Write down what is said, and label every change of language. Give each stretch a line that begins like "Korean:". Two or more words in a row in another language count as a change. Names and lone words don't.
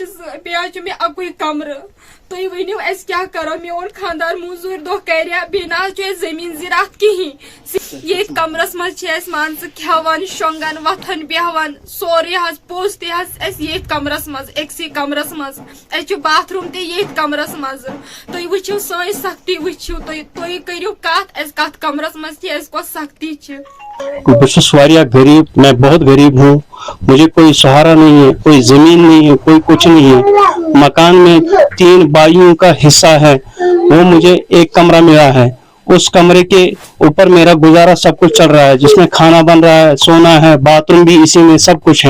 Kashmiri: 2 بیٚیہِ حظ چھُ مےٚ اکُے کمرٕ تُہۍ ؤنِو أسۍ کیٛاہ کرو میون خانٛدار موٚزوٗرۍ دۄہ کرِ بیٚیہِ نہ حظ چھُ اَسہِ زٔمیٖن زِراعت کِہیٖنۍ ییٚتھۍ کمرس منٛز چھِ أسۍ مان ژٕ کھٮ۪وان شۄنٛگان وۄتھان بیٚہوان سورُے حظ پوٚژھ تہِ حظ اَسہِ ییٚتھۍ کمرس منٛز أکسٕے کمرس منٛز اَسہِ چھُ باتھ روٗم تہِ ییٚتھۍ کمرس منٛز تُہۍ وٕچھِو سٲنۍ سختی وٕچھِو تُہۍ کٔرِو کتھ اَسہِ کتھ کمرس منٛز چھِ اَسہِ کۄس سختی چھِ۔ بہٕ چھُس واریاہ غریب،
Urdu: میں بہت غریب ہوں، مجھے کوئی سہارا نہیں ہے، کوئی زمین نہیں ہے، کوئی کچھ نہیں ہے، مکان میں 3 بھائیوں کا حصہ ہے، وہ مجھے ایک کمرہ ملا ہے، اس کمرے کے اوپر میرا گزارا سب کچھ چل رہا ہے، جس میں کھانا بن رہا ہے، سونا ہے، باتھ روم بھی اسی میں سب کچھ ہے۔